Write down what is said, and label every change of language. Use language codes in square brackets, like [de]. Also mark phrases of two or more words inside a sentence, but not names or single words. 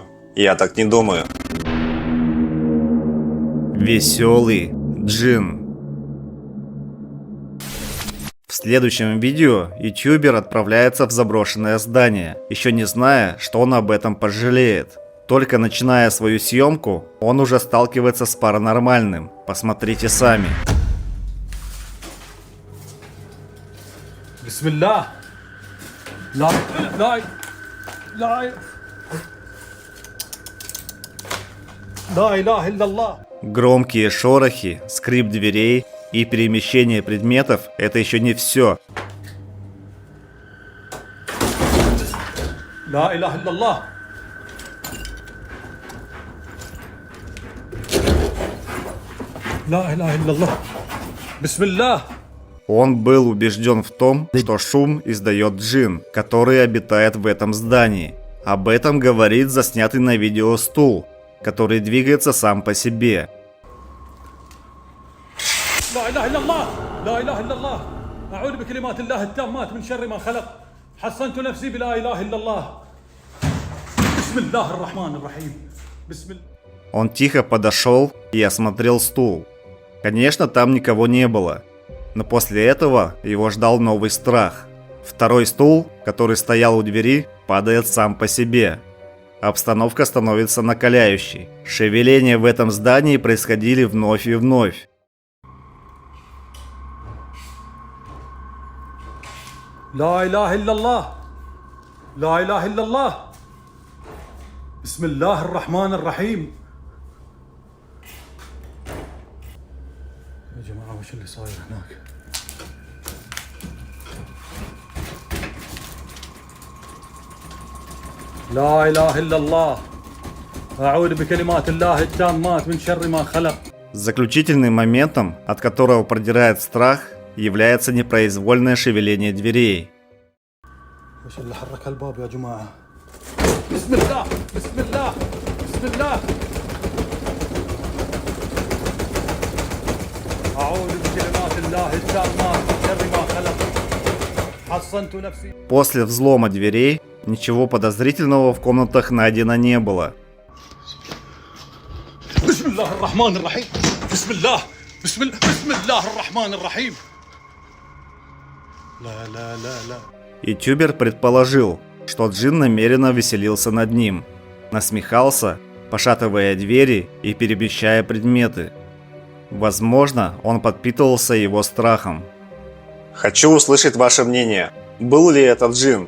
[ru] Я так не думаю. Веселый джин. В следующем видео ютубер отправляется в заброшенное здание, еще не зная, что он об этом пожалеет. Только начиная свою съемку, он уже сталкивается с паранормальным. Посмотрите сами. [ar] Бисмилlah. لا إله إلا الله. [ru] Громкие шорохи, скрип дверей и перемещение предметов – это еще не все. [ar] لا إله إلا الله. لا إله إلا الله. بسم الله. [ru] Он был убежден в том, что шум издает джин, который обитает в этом здании. Об этом говорит заснятый на видео стул, который двигается сам по себе. [ar] لا إله إلا الله. لا إله إلا الله. أعوذ بكلمات الله التامات من شر ما خلق. حصنت نفسي بلا إله إلا الله. بسم الله الرحمن الرحيم. بسم الله. [ru] Он тихо подошел и осмотрел стул. Конечно, там никого не было. Но после этого его ждал новый страх. Второй стул, который стоял у двери, падает сам по себе. Обстановка становится накаляющей. Шевеления в этом здании происходили вновь и вновь. [ar] لا إله إلا الله. لا إله إلا الله. بسم الله الرحمن الرحيم. يا جماعة وش اللي صاير هناك؟ لا إله إلا الله. أعوذ بكلمات الله التامات من شر ما خلق. [ru] Заключительным моментом, от которого продирает страх, является непроизвольное шевеление дверей. [ar] وش اللي حرك الباب يا جماعة؟ بسم الله. بسم الله. بسم الله. أعوذ بكلمات الله التامات من شر ما خلق. حصنت نفسي. [ru] После взлома дверей ничего подозрительного в комнатах найдено не было. [ar] بسم الله الرحمن الرحيم. بسم الله. بسم الله الرحمن الرحيم. لا لا لا لا. [ru] Ютубер предположил, что джин намеренно веселился над ним, насмехался, пошатывая двери и перемещая предметы. Возможно, он подпитывался его страхом. Хочу услышать ваше мнение. Был ли это джин?